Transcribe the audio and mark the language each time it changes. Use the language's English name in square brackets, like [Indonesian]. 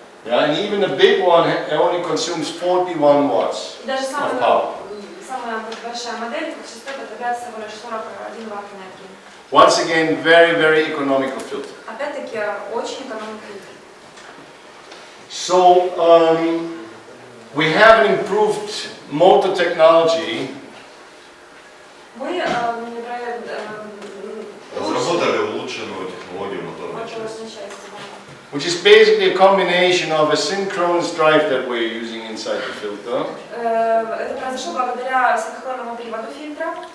[English] Yeah, and even the big one only consumes 41 watts [Russian] И даже [English] of power. [Russian] самая большая модель, шестой, потребляет всего лишь 41 ватт энергии. [English] Once again, very, very economical filter. [Russian] Опять-таки, очень экономный фильтр. [English] So, we have an improved motor technology. [Russian] Мы Разработали улучшенную технологию моторной части. [English] Which is basically a combination of a synchronous drive that we're using inside the filter [Russian] Это произошло благодаря синхронному приводу фильтра